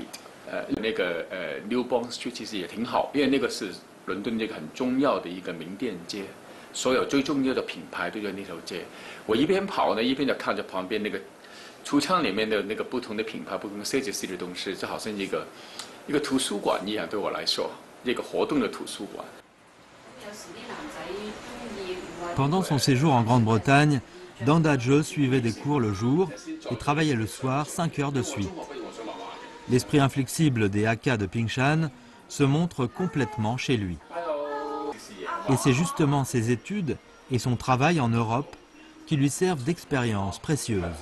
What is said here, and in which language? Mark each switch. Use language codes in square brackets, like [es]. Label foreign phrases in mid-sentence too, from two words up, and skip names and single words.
[zh] 那个Newbond Street 其实也挺好，因为那个是伦敦这个很重要的一个名店街，所有最重要的品牌都在那条街。我一边跑呢，一边就看着旁边那个橱窗里面的那个不同的品牌、不同设计师的东西，就好像一个图书馆一样，对我来说，一个活动的图书馆。 [fr] Pendant son séjour en Grande-Bretagne, Dong Da-je suivait des cours le jour et travaillait le soir 5 heures de suite. L'esprit inflexible des Hakka de Pingshan se montre complètement chez lui. Et c'est justement ses études et son travail en Europe qui lui servent d'expérience précieuse.